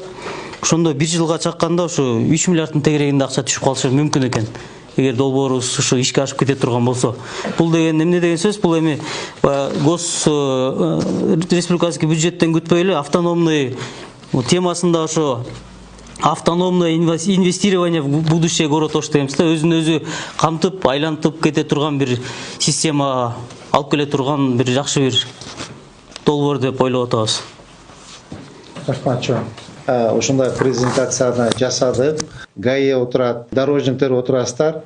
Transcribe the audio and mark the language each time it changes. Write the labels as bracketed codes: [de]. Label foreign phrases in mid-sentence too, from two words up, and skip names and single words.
[ky] Ошондо бир жылга чакканда ошо 3 миллиарддын тегерегинде акча түшүп калышы мүмкүн экен. Эгер долбоорубуз ушу ишке ашып кете турган болсо. Бул деген эмне деген сөз? Бул эми [ru] гос республикасский [ky] бюджеттен күтпөй эле автономный темасында ошо [ru] автономное инвестирование в будущее город Ош [ky] деймиз да, өзүн өзү камтып, айлантып кете турган бир система алып келе турган бир жакшы бир долбоор деп ойлоп атабыз. Рахмат чоң. Ушундай презентацияны жасадык. ГАИ отурат, дорожниктер отурасыздар.